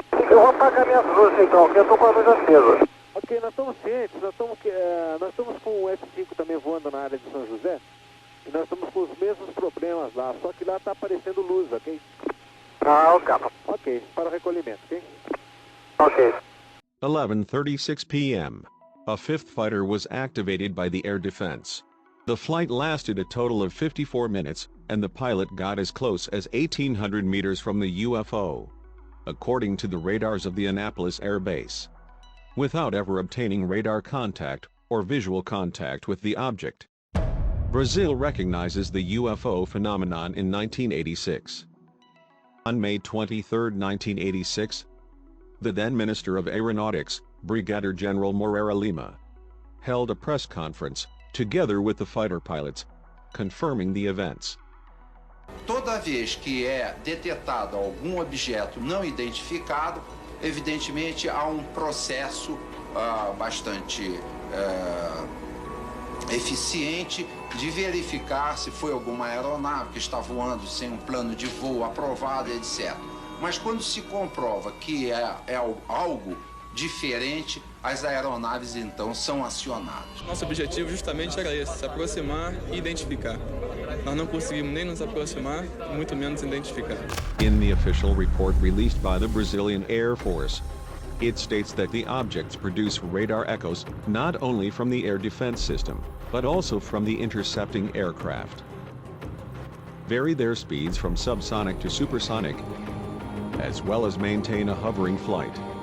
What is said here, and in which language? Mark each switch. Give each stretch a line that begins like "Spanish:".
Portuguese: Eu vou apagar minhas luzes então, que eu estou com a luz acesa. Ok, nós estamos cientes, nós estamos com o F-5 também voando na área de São José, e nós estamos com os mesmos problemas lá, só que lá está aparecendo luz, ok? Ah, ok. Ok, para o recolhimento, ok? Ok.
English: 11:36 p.m. A fifth fighter was activated by the air defense. The flight lasted a total of 54 minutes, and the pilot got as close as 1,800 meters from the UFO, according to the radars of the Annapolis Air Base, without ever obtaining radar contact or visual contact with the object. Brazil recognizes the UFO phenomenon in 1986. On May 23, 1986, the then Minister of Aeronautics, Brigadier General Moreira Lima, held a press conference, together with the fighter pilots, confirming the events.
Portuguese: Toda vez que é detectado algum objeto não identificado, evidentemente há um processo bastante eficiente de verificar se foi alguma aeronave que está voando sem um plano de voo aprovado, etc. Mas quando se comprova que é algo diferente, as aeronaves então são acionadas. Nosso objetivo justamente era esse, se aproximar e identificar. Nós não conseguimos nem nos aproximar, muito menos identificar.
English: In the official report released by the Brazilian Air Force, it states that the objects produce radar echoes not only from the air defense system, but also from the intercepting aircraft. Vary their speeds from subsonic to supersonic, as well as maintain a hovering flight.